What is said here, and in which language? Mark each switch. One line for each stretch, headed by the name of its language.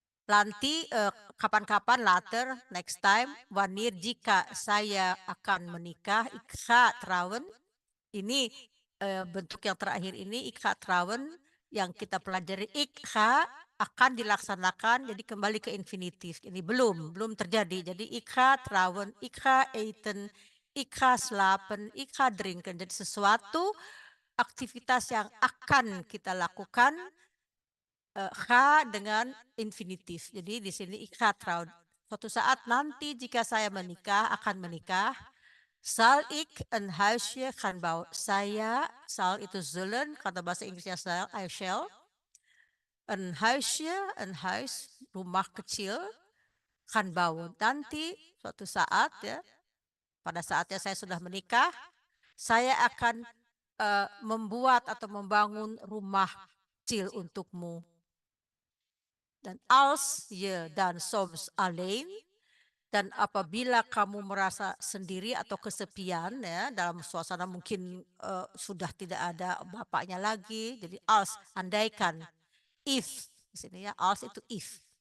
Indonesian: Nanti kapan-kapan
English: later, next time,
Indonesian: wanneer jika saya akan menikah,
Dutch: ik ga trouwen.
Indonesian: Ini bentuk yang terakhir ini,
Dutch: ik ga trouwen,
Indonesian: yang kita pelajari
Dutch: ik ga
Indonesian: akan dilaksanakan, jadi kembali ke infinitif. Ini belum terjadi.
Dutch: Jadi ik ga trouwen, ik ga eten, ik ga slapen, ik ga drinken.
Indonesian: Jadi sesuatu aktivitas yang akan kita lakukan ga dengan infinitif. Jadi di sini
Dutch: ik ga trouwen.
Indonesian: Suatu saat nanti jika saya akan menikah,
Dutch: zal ik een huisje gaan bouwen.
Indonesian: Saya, zal itu zullen, kata bahasa Inggrisnya zal,
English: I shall.
Dutch: Een huisje, een huis,
Indonesian: rumah kecil,
Dutch: gaan bouwen.
Indonesian: Nanti suatu saat ya, pada saatnya saya sudah menikah, saya akan membuat atau membangun rumah kecil untukmu.
Dutch: Dan als je dan soms alleen,
Indonesian: dan apabila kamu merasa sendiri atau kesepian ya, dalam suasana mungkin sudah tidak ada bapaknya lagi, jadi als, andaikan, if, di sini ya, als itu if.